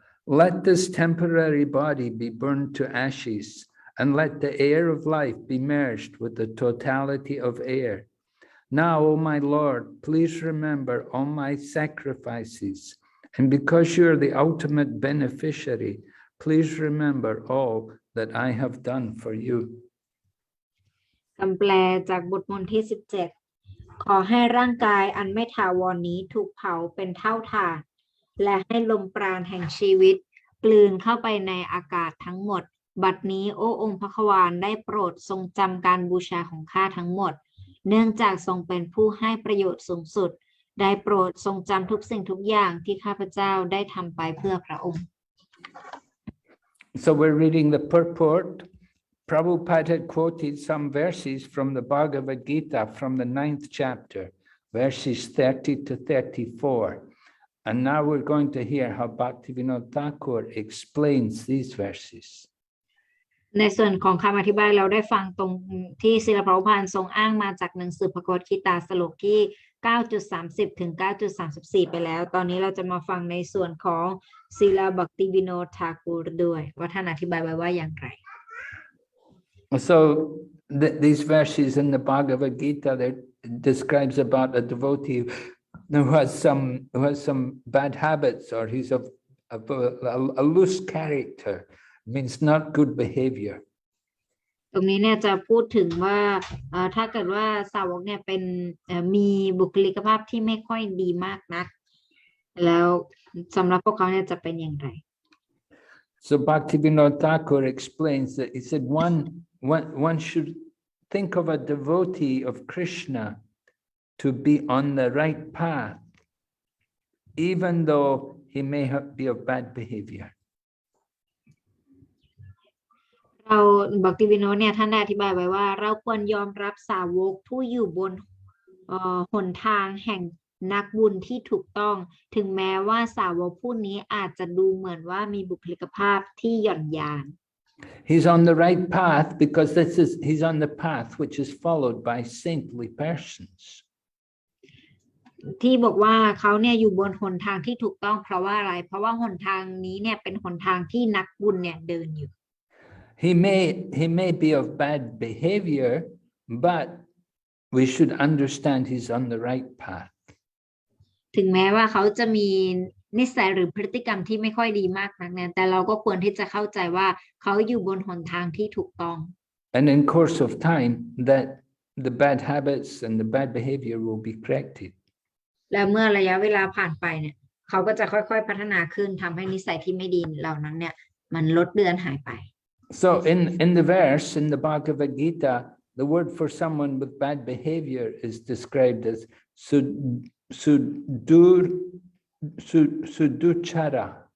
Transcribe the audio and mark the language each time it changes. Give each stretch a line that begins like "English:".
English: Let this temporary body be burned to ashes, and let the air of life be merged with the totality of air. Now, O my Lord, please remember all my sacrifices, and because you are the ultimate beneficiary, please remember all that I have done for you.
Thai: คำแปลจากบทมนต์ที่ 17 ขอให้ร่างกายอันไม่ถาวรนี้ถูกเผาเป็นเท่าถ่านและให้ลมปราณแห่งชีวิตกลืนเข้าไปในอากาศทั้งหมดบัดนี้โอ้องค์พระควานได้โปรดทรงจำการบูชาของข้าทั้งหมดเนื่องจากทรงเป็นผู้ให้ประโยชน์สูงสุดได้โปรดทรงจำทุกสิ่งทุกอย่างที่ข้าพเจ้าได้ทำไปเพื่อพระองค์
English: So we're reading the purport. Prabhupada had quoted some verses from the Bhagavad Gita from the 9th chapter, verses 30 to 34. And now we're going to hear how Bhaktivinoda Thakur explains these verses.
Thai: ในส่วนของคำอธิบายเราได้ฟังตรงที่ศิลปภาพทรงอ้างมาจากหนังสือพระกวดคีตาสโลกที่ 9.30 ถึง 9.34 ไปแล้วตอนนี้เราจะมาฟังในส่วนของศิลบักติวิโนทากูรด้วยว่าท่านอธิบายไว้ว่าอย่างไร
English: So these verses in the Bhagavad Gita that describes about a devotee who has some bad habits, or he's a loose character, means not good behavior.
Thai: ตรงนี้เนี่ยจะพูดถึงว่าถ้าเกิดว่าสาวกเนี่ยเป็นมีบุคลิกภาพที่ไม่ค่อยดีมากนักแล้วสำหรับพวกเขาเนี่ยจะเป็นอย่างไร
English: So Bhaktivinoda Thakur explains that he said one should think of a devotee of Krishna to be on the right path, even though he may be of bad behavior.
Thai: เราบักติวิโนเนี่ยท่านได้อธิบายไว้ว่า เราควรยอมรับสาวกผู้อยู่บนหนทางแห่งนักบุญที่ถูกต้อง ถึงแม้ว่าสาวกผู้นี้อาจจะดูเหมือนว่ามีบุคลิกภาพที่หย่อนยาน
English: He's on the right path because he's on the path which is followed by saintly persons.
Thai: ที่บอกว่าเขาเนี่ยอยู่บนหนทางที่ถูกต้องเพราะว่าอะไร เพราะว่าหนทางนี้เนี่ยเป็นหนทางที่นักบุญเนี่ยเดินอยู่
English: He may be of bad behavior, but we should understand he's on the right path.
Thai: ถึงแม้ว่าเขาจะมีนิสัยหรือพฤติกรรมที่ไม่ค่อยดีมากนักเนี่ยแต่เราก็ควรที่จะเข้าใจว่าเขาอยู่บนหนทางที่ถูกต้อง
English: And in course of time, that the bad habits and the bad behavior will be corrected.
Thai: และเมื่อระยะเวลาผ่านไปเนี่ยเขาก็จะค่อยๆพัฒนาขึ้นทำให้นิสัยที่ไม่ดีเหล่านั้นเนี่ยมันลดเลือนหายไป
English: So in the verse, in the Bhagavad Gita, the word for someone with bad behavior is described as sudurachar.